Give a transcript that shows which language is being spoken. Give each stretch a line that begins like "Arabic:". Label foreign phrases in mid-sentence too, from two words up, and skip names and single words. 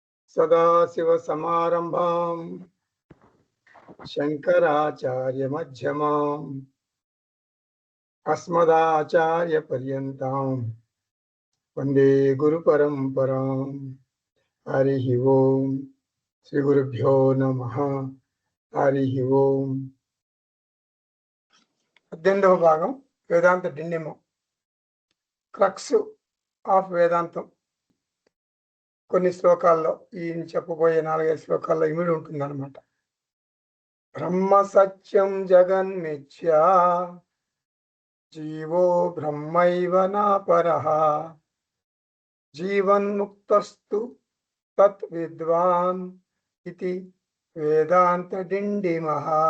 Sanskrit: सदाशिवसमारम्भाम् शङ्कराचार्यमध्यमाम् अस्मदाचार्यपर्यन्ताम् वन्दे गुरुपरम्पराम्। हरिः ओम्। श्रीगुरुभ्यो नमः। हरिः ओम्।
Telugu: 18వ భాగం వేదాంత డిండిమం,
English: crux of Vedantam.
Telugu: కొన్ని శ్లోకాల్లో ఈ చెప్పబోయే 4-5 శ్లోకాల్లో ఇమిడి ఉంటుందన్నమాట.
Sanskrit: బ్రహ్మ సత్యం జగన్మిథ్యా జీవో బ్రహ్మైవ నాపరః జీవన్ముక్తస్తు తత్ విద్వాన్
Telugu: ఇది వేదాంత డిండిమః.